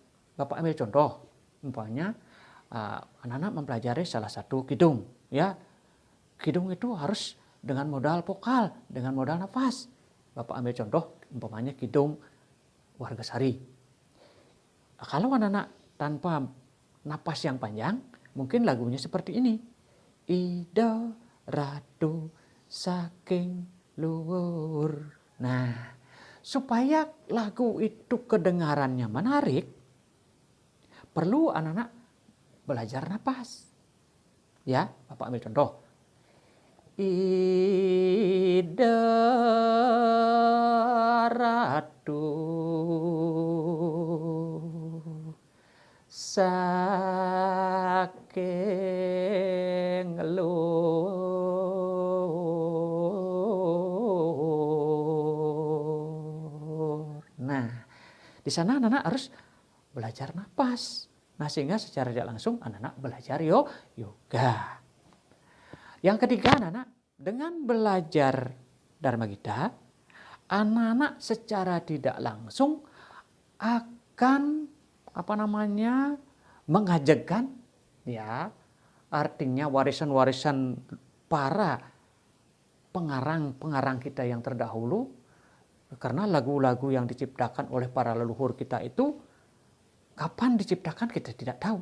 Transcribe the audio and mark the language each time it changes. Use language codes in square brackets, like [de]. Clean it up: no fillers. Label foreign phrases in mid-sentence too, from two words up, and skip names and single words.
[id] Bapak ambil contoh, umpamanya anak-anak mempelajari salah satu kidung, ya. Kidung itu harus dengan modal vokal, dengan modal nafas. Bapak ambil contoh, umpamanya kidung Wargasari. Kalau anak-anak tanpa napas yang panjang, mungkin lagunya seperti ini. [ban] Ida ratu saking luhur. [id] Nah, supaya lagu itu kedengarannya menarik, perlu anak-anak belajar napas. Ya, Bapak ambil contoh. [ban] Ida ratu saking luhur. [id] Nah, di sana anak-anak harus belajar napas. Nah, sehingga secara tidak langsung anak-anak belajar yoga. Yang ketiga, anak-anak dengan belajar Dharma Gita, anak-anak secara tidak langsung akan mengajarkan, ya, artinya warisan-warisan para pengarang kita yang terdahulu, karena lagu-lagu yang diciptakan oleh para leluhur kita itu kapan diciptakan kita tidak tahu.